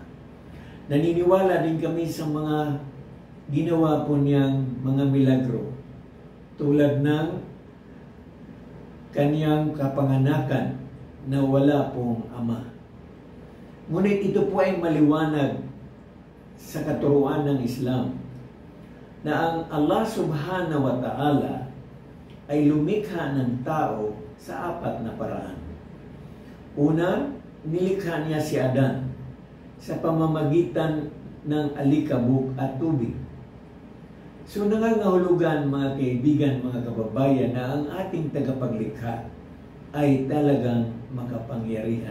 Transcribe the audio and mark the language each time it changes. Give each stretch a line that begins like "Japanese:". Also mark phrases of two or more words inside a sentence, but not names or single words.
Filipino: Naniniwala din kami sa mga ginawa po niyang mga milagro tulad ng kanyang kapanganakan na wala pong ama. Ngunit ito po ay maliwanag sa katuruan ng Islam na ang Allah
Arabic: سبحانه وتعالى
Filipino: ay lumikha ng tao sa apat na paraan. Una, nilikha niya si Adan sa pamamagitan ng alikabok at tubig. So nangangahulugan, mga kaibigan, mga kababayan, na ang ating tagapaglikha ay talagang makapangyarihan.